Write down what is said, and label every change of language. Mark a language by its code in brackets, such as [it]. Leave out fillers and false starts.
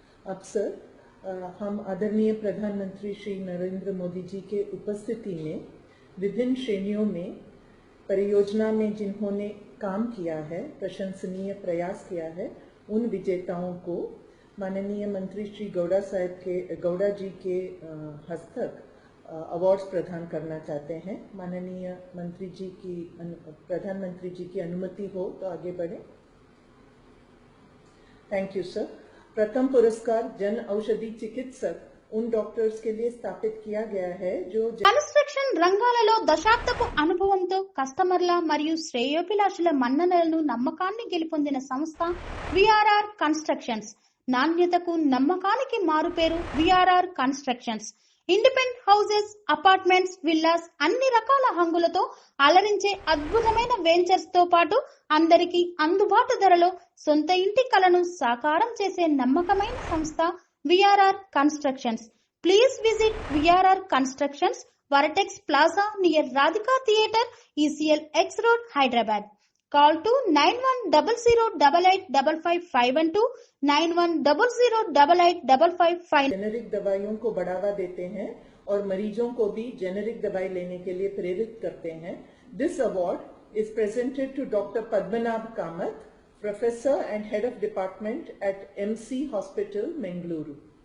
[hi] अब सर, हम आदरणीय प्रधानमंत्री श्री नरेंद्र मोदी जी के उपस्थिति में विभिन्न श्रेणियों में परियोजना में जिन्होंने काम किया है, प्रशंसनीय प्रयास किया है, उन विजेताओं को माननीय मंत्री श्री गौड़ा जी के हस्तक अवार्ड्स प्रदान करना चाहते हैं। माननीय प्रधानमंत्री जी की अनुमति हो तो आगे बढ़े। Thank you sir. प्रथम पुरस्कार जन औषधि चिकित्सक उन डॉक्टर्स के लिए स्थापित किया गया है जो [te] కన్స్ట్రక్షన్ రంగాలలో దశాబ్దపు అనుభవంతో కస్టమర్ల మరియు శ్రేయోభిలాషుల మన్ననలను నమ్మకాన్ని గెలుపొందిన సంస్థ విఆర్ఆర్ కన్స్ట్రక్షన్స్. నాణ్యతకు నమ్మకానికి మారుపేరు VRR constructions. Independent houses, apartments, villas అన్ని రకాల హంగులతో అలరించే అద్భుతమైన వెంచర్స్ తో పాటు అందరికీ అందుబాటు ధరలో సొంత ఇంటి కలను సాకారం చేసే నమ్మకమైన సంస్థ VRR constructions. [en] Please visit VRR constructions, Varatex Plaza near Radhika Theatre, ECL X Road, Hyderabad. Call to 9100885552, 9100885555. [hi] Generic दवाइयों को बढ़ावा देते हैं और मरीजों को भी जेनेरिक दवाई लेने के लिए प्रेरित करते हैं। [en] This award is presented to Dr. Padmanabh Kamath, Professor and Head of Department at MC Hospital, Mangaluru.